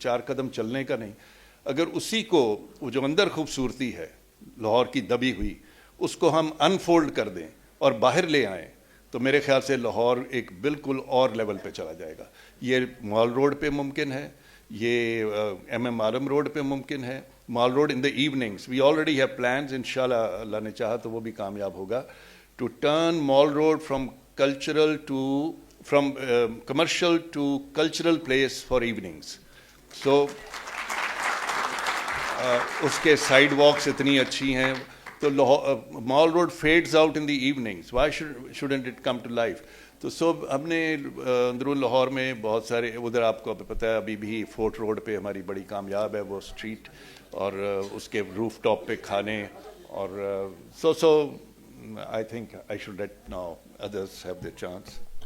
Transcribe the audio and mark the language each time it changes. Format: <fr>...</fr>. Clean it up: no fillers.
<ur>4 قدم چلنے کا نہیں. اگر اسی کو، وہ جو اندر خوبصورتی ہے لاہور کی دبی ہوئی، اس کو ہم انفولڈ کر دیں اور باہر لے آئیں، تو میرے خیال سے لاہور ایک بالکل اور لیول پہ چلا جائے گا. یہ مال روڈ پہ ممکن ہے، یہ MM عالم روڈ پہ ممکن ہے, مال road</ur> <en>in the evenings. We already have plans,</en> <ur>انشاءاللہ اللہ نے چاہا تو وہ بھی کامیاب ہوگا,</ur> <en>to turn Mall Road from commercial to cultural place for evenings. So</en> <ur>اس کے سائڈ واکس اتنی اچھی ہیں تو</ur> <en>Mall Road fades out in the evenings, why shouldn't it come to life.</en> <ur>تو ہم نے اندرون لاہور میں بہت سارے ادھر, آپ کو پتہ ہے ابھی بھی فورٹ روڈ پہ ہماری بڑی کامیاب ہے وہ اسٹریٹ, اور اس کے روف ٹاپ پہ کھانے, اور</ur> <en>So I think I should let now others have the chance.</en>